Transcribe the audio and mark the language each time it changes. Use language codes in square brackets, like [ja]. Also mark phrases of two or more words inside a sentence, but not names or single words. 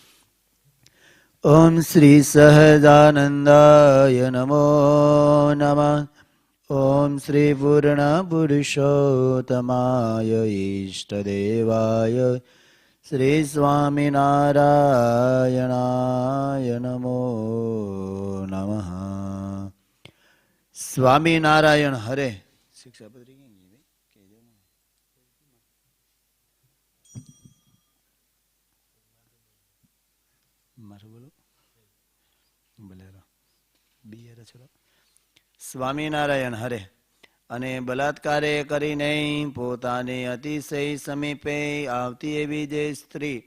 [sa] ॐ श्री सहजानन्दाय नमो नमः ॐ श्री पूर्ण पुरुषोत्तमाय इष्टदेवाय श्री स्वामी नारायणाय नमो नमः [gu] Swami Narayan Hare Shikshapadri સ્વામિનારાયણ હરે અને બલાત્કારે કરીને પોતાને અતિશય સમીપે આવતી એવી જે સ્ત્રી